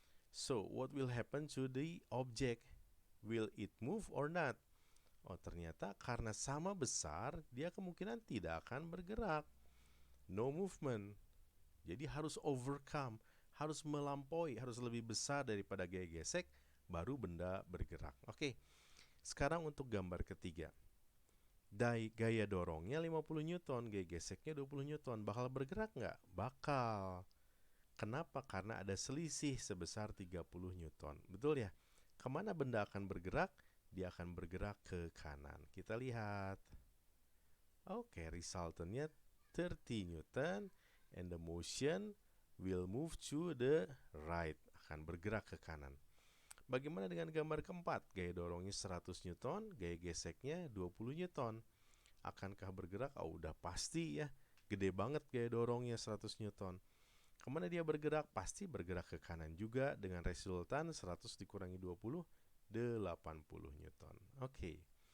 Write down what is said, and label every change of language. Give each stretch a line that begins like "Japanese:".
English: So, what will happen to the object? Will it move or not?
Indonesian: Oh, ternyata karena sama besar, dia kemungkinan tidak akan bergerak.
English: No movement.
Indonesian: Jadi harus overcome, harus melampaui, harus lebih besar daripada gaya gesek, baru benda bergerak. Oke, sekarang untuk gambar ketiga. Gaya dorongnya 50 Newton, gaya geseknya 20 Newton. Bakal bergerak nggak? Bakal. Kenapa? Karena ada selisih sebesar 30 Newton. Betul ya? Kemana benda akan bergerak? Dia akan bergerak ke kanan. Kita lihat. Oke, resultantnya
English: 30 Newton and the motion will move to the right.
Indonesian: Akan bergerak ke kanan. Bagaimana dengan gambar keempat? Gaya dorongnya 100 Newton, gaya geseknya 20 Newton. Akankah bergerak? Oh, udah pasti ya. Gede banget gaya dorongnya 100 Newton. Kemana dia bergerak? Pasti bergerak ke kanan juga dengan resultan 100 dikurangi 20, 80 Newton. Oke.